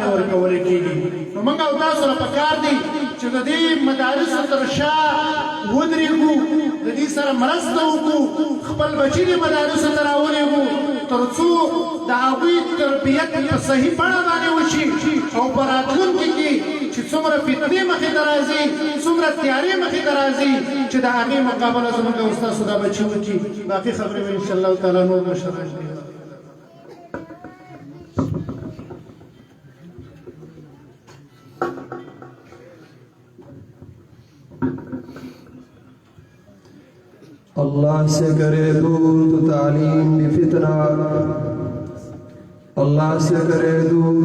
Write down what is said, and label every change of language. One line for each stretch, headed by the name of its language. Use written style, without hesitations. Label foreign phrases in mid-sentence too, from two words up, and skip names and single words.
Pashto: ورکولی کېږي نو موږ او تاسو له پکار دي چې د دې مدارسو تر شا ودرېږو د دې سره مرسته وکړو خپل بچي دې مدارسو ته راولېږو تر څو د هغوی تربیت په صحیح بڼه باندې وشي او په راتلونکي کې چې څومره فتنې مخې ته راځي څومره تیارې مخې ته راځي چې د هغې مقابله زموږ د استاسو دا بچي وکړي باقي خبرې به انشاءالله تعالی نور مشرح کړي
Urdu: اللہ سے کرے دور تو تعلیم بھی فتنہ اللہ سے کرے دور